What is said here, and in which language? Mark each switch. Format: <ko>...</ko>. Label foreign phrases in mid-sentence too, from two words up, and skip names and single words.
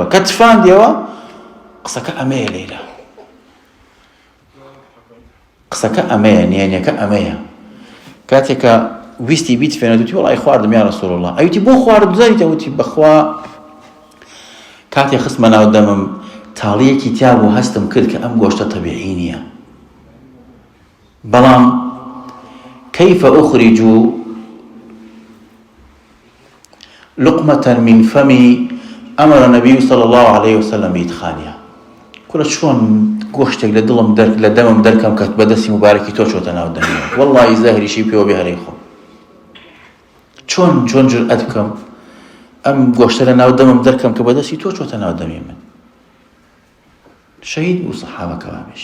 <ckb>کە تفاندیەوە قسەکە ئەمەیە لێرە، قسەکە ئەمەیە، نێنیەکە ئەمەیە. کاتێکە ویستی بیتفێنێت وتی وڵی خواردم</ckb> <ar>یا ڕەسوول الله،</ar> <ckb>ئەوتی بۆ خوارد زەریتە؟ وتی بەخوا کاتێک خستمە ناو دەمم تاڵیەکی تیا بوو هەستم کرد کە ئەم گۆشتە تەبیعی نییە، بەڵام</ckb> <ar>كيف أخرج لقمة من فمي أمر النبي صلى الله عليه وسلم بإدخالها.</ar> <ckb>كل شلون گۆشتێک لە دڵم لە دەمم دەرکەم کە بەدەستی مبارەکی تۆ چۆتە ناو دەمی، وەڵڵی زەهریشی پێوە بێهەرەی خۆم، چۆن جورئەت بکەم ئەم گۆشتە لە ناو دەمم دەرکەم کە بەدەستی تۆ چۆتە ناو دەمی من. شەهید بوو سەحابەکە وابێش.</ckb>